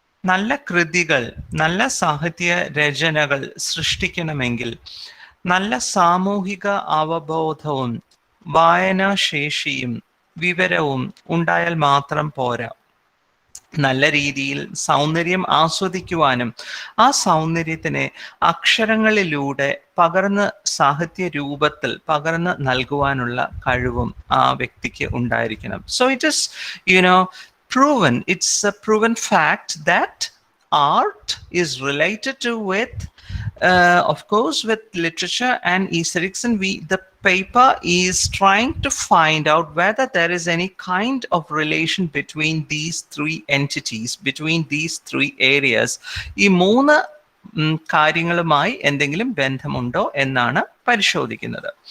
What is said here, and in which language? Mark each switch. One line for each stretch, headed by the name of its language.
Malayalam: നല്ല കൃതികൾ, നല്ല സാഹിത്യ രചനകൾ സൃഷ്ടിക്കണമെങ്കിൽ നല്ല സാമൂഹിക അവബോധവും വായനാശേഷിയും വിവരവും ഉണ്ടായാൽ മാത്രം പോരാ. നല്ല രീതിയിൽ സൗന്ദര്യം ആസ്വദിക്കുവാനും ആ സൗന്ദര്യത്തിനെ അക്ഷരങ്ങളിലൂടെ പകർന്ന് സാഹിത്യ രൂപത്തിൽ പകർന്ന് നൽകുവാനുള്ള കഴിവും ആ വ്യക്തിക്ക് ഉണ്ടായിരിക്കണം.
English: So it is, proven, it's a proven fact that art is related to with of course with literature and aesthetics, and the paper is trying to find out whether there is any kind of relation between these 3 entities, between these 3 areas.
Malayalam: ഈ 3 കാര്യങ്ങളുമായി എന്തെങ്കിലും ബന്ധമുണ്ടോ എന്നാണ് പരിശോധിക്കുന്നത്.